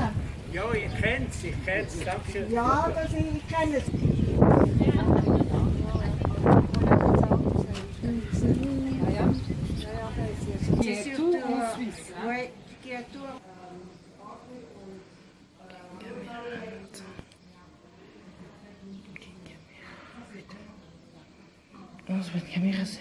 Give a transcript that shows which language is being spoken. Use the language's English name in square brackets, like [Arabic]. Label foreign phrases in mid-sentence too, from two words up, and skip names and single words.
[German] Ja, ich kenn's, danke. Ja, ich kenne es. [French] Qui est tout en Suisse. Oui, qui est tout en Ons met camera.